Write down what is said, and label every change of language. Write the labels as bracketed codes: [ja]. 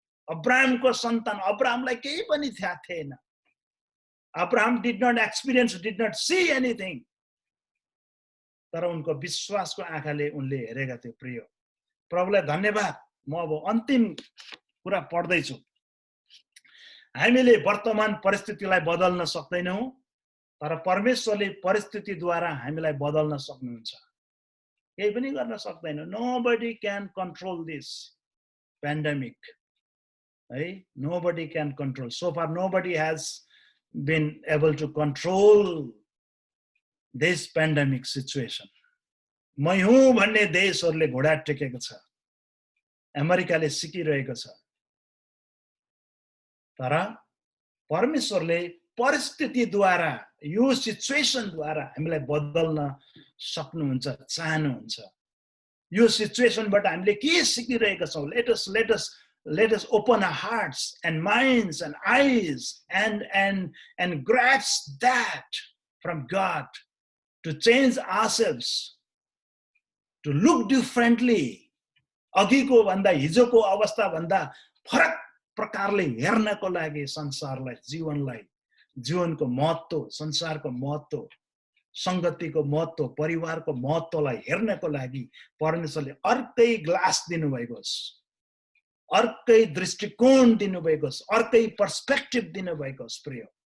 [ne] अब्राहमको सन्तान, अब्राहमलाई केही पनि थाहा थिएन। Abraham [en] did not experience, did not see anything, [ne] तर उनको विश्वासको आँखाले उनले हेरेका थिए प्रिय। प्रभुलाई धन्यवाद। म अब अन्तिम कुरा पढ्दैछु। हामीले वर्तमान परिस्थितिलाई बदल्न सक्दैनौँ, तर परमेश्वरले परिस्थितिद्वारा हामीलाई बदल्न सक्नुहुन्छ। केही पनि गर्न सक्दैन। [en] Nobody can control this pandemic. है, nobody can control. So far nobody has been able to control this pandemic situation. [ne] मै हुँ भन्ने देशहरूले घोडा टेकेको छ, अमेरिकाले सिकिरहेको छ, तर परमेश्वरले परिस्थितिद्वारा, यो सिचुएसनद्वारा हामीलाई बदल्न सक्नुहुन्छ, चाहनुहुन्छ। यो सिचुएसनबाट हामीले के सिकिरहेका छौँ? [en] let us open our hearts and minds and eyes and grasp that from God to change ourselves, to look differently. [ne] अघिको भन्दा, हिजोको अवस्था भन्दा फरक प्रकारले हेर्नको लागि संसारलाई, जीवनलाई, जीवनको महत्त्व, संसारको महत्त्व, संगतिको महत्त्व, परिवारको महत्त्वलाई हेर्नको लागि परमेश्वरले अर्कै ग्लास दिनुभएको छ, अर्कै दृष्टिकोण दिनुभएको छ, अर्कै पर्सपेक्टिभ दिनुभएको छ प्रिय।